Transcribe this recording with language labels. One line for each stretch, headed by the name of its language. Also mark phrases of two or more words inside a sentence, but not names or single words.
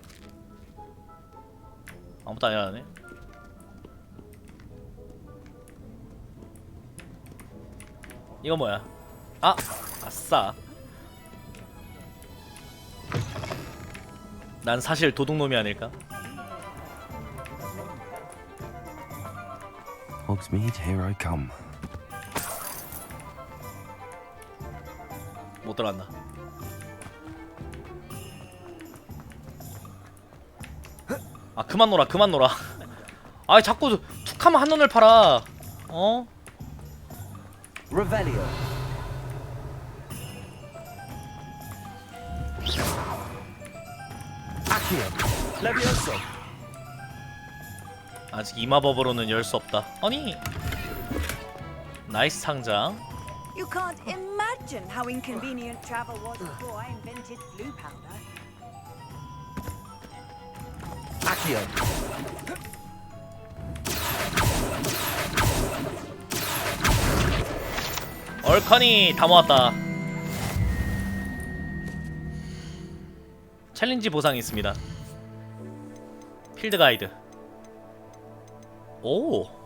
Korean: 아무것도 안 해라네. 이거 뭐야? 아! 아싸. 난 사실 도둑놈이 아닐까?
English: Hogsmeade, here I come.
Korean: 못 들어간다. 아 그만 놀아 그만 놀아. 아 자꾸 툭하면 한눈을 팔아. 어? Revelio. Accio. Levioso. 아직 이 마법으로는 열 수 없다. 아니 나이스 상자.
English: You can't imagine how inconvenient travel was before I invented blue powder.
Korean: Accio. 얼커니 다 모았다. 챌린지 보상이 있습니다. 필드 가이드. 오.